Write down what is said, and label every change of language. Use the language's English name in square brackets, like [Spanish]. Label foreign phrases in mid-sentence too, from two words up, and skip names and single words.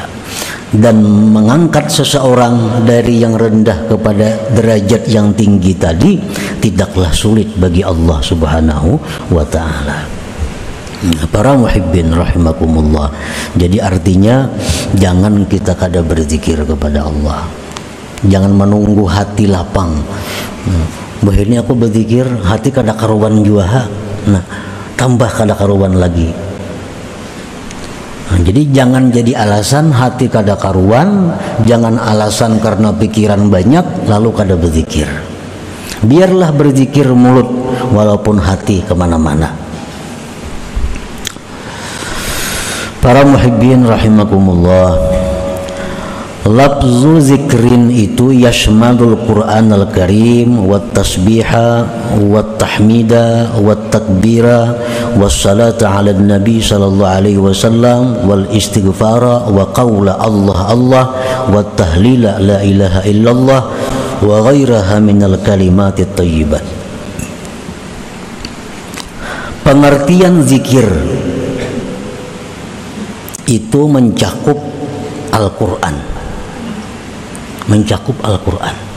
[Indonesian] Dan mengangkat seseorang dari yang rendah kepada derajat yang tinggi tadi tidaklah sulit bagi Allah [Arabic] سبحانه وتعالى. Para محبين رحمكم الله. [Indonesian] Jadi artinya jangan kita kada berzikir kepada Allah. Jangan menunggu hati lapang. Bahwa ini aku berzikir, hati kada karuan jua. Nah, tambah kada karuan lagi. Nah, jadi jangan jadi alasan hati kada karuan, jangan alasan karena pikiran banyak lalu kada berzikir. Biarlah berzikir mulut walaupun hati kemana-mana. [Arabic] Para محبين رحمكم الله, لفظ ذكر itu يشمل القرآن الكريم والتسبيح والتحميد والتكبير والصلاة على النبي صلى الله عليه وسلم والاستغفار وقول الله الله والتهليل لا إله إلا الله وغيرها من الكلمات الطيبة. [Indonesian] Pengertian zikir itu mencakup Al-Quran, mencakup Al-Quran.